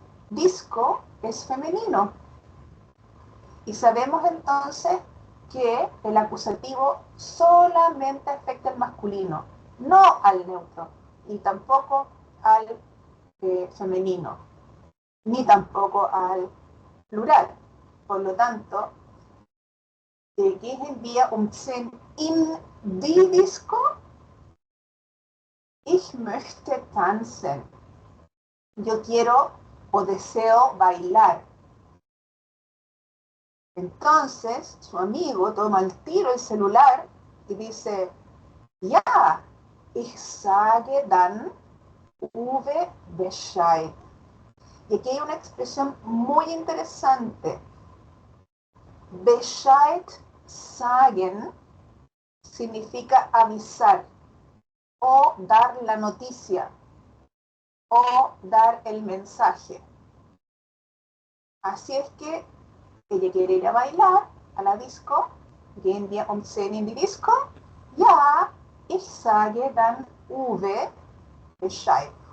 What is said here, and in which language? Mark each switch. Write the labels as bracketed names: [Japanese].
[Spanish] Disco es femenino. Y sabemos entonces que el acusativo solamente afecta al masculino, no al neutro, y tampoco al femenino, ni tampoco al plural. Por lo tanto, [German] gehen wir um 10 in die Disco. Ich möchte tanzen. [Spanish] Yo quiero o deseo bailar. Entonces, su amigo toma el tiro el celular y dice, [German] ja, ich sage dann Uwe Bescheid. [Spanish] Y aquí hay una expresión muy interesante. Bescheid sagen significa avisar o dar la noticia o dar el mensaje. Así es que ella quiere ir a bailar a la disco. [German] Gehen wir um 10 in die Disco? Ja, ich sage dann Uwe Bescheid.